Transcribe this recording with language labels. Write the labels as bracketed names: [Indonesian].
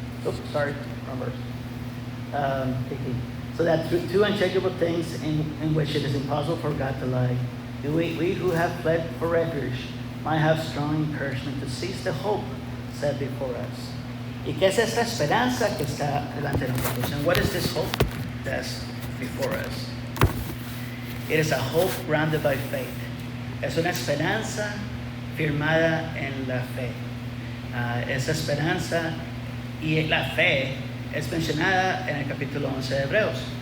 [English] Oops, sorry, wrong verse. 18. So that through 2 unchangeable things in which it is impossible for God to lie, we who have fled for refuge might have strong encouragement to seize the hope set before us. [Spanish] ¿Y qué es esta esperanza que está delante de nosotros? [English] And what is this hope that's before us? It is a hope grounded by faith. [Spanish] Es una esperanza firmada en la fe. Esa esperanza y la fe es mencionada en el capítulo 11 de Hebreos.